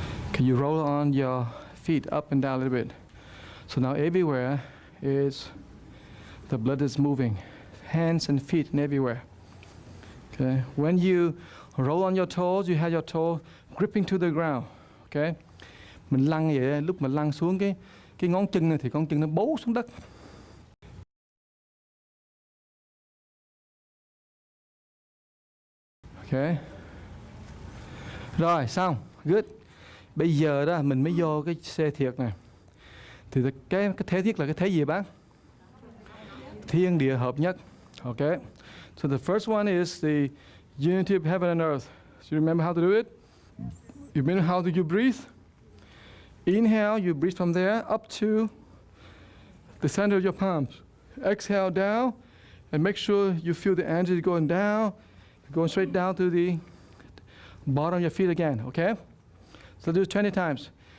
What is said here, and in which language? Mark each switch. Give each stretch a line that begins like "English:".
English: Okay, you roll on your feet up and down a little bit. So now everywhere is, the blood is moving. Hands and feet and everywhere. Okay, when you roll on your toes, you have your toe gripping to the ground. Okay?
Vietnamese: Mình lăn vậy, lúc mà lăn xuống cái ngón chân này thì con chân nó bấu xuống đất. Ok. Rồi, xong.
English: Good.
Vietnamese: Bây giờ đó mình mới vô cái xe thiệt nè. Thì cái thế thiết là cái thế gì bác? Thiên địa hợp nhất. Ok.
English: So the first one is the unity of heaven and earth. So you remember how to do it? You remember how do you breathe? Inhale, you breathe from there up to the center of your palms. Exhale down, and make sure you feel the energy going down, going straight down to the bottom of your feet again, okay? So do it 20 times.